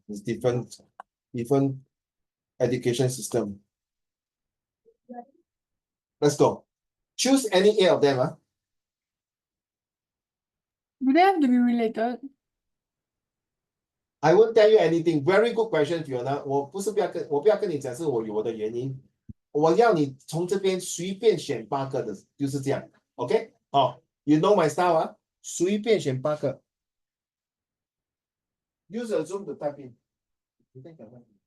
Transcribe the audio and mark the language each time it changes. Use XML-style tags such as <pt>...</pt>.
<en>It's different education system. Let's go. Choose any 8 of them. Do they have to be related? I won't tell you anything. Very good question, Fiona.</en> <zh>我不要跟你讲，是我有我的原因。我要你从这边随便选8个的，就是这样。</zh> <en>OK？</en> <zh>好 ，</zh> <en>You know my style</en> <zh>啊，随便选8个。</zh> <en>Use a Zoom to type in.</en> <zh>你在讲什么？</zh>